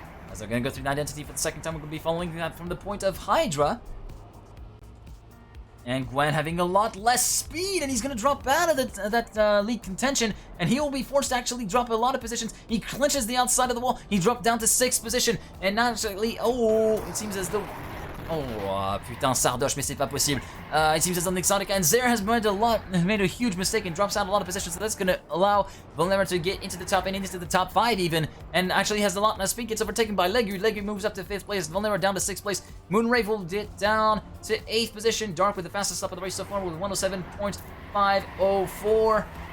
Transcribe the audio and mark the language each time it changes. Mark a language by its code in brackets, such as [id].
[en] As they're going to go through an identity for the second time, we're going to be following that from the point of Hydra. And Gwen having a lot less speed, and he's going to drop out of that lead contention, and he will be forced to actually drop a lot of positions. He clinches the outside of the wall. He dropped down to 6th position, and now actually, it seems as though... [fr] putain, Sardoche, mais c'est pas possible. [en] It seems as though Nixonica and Zer has made a huge mistake and drops out a lot of positions, so that's going to allow Volnera to get into the top 8 and into the top 5 even, and actually has a lot less speed, gets overtaken by Legu. Legu moves up to 5th place, Volnera down to 6th place. Moonrave will get down to 8th position. Dark with the fastest lap of the race so far with 107.504.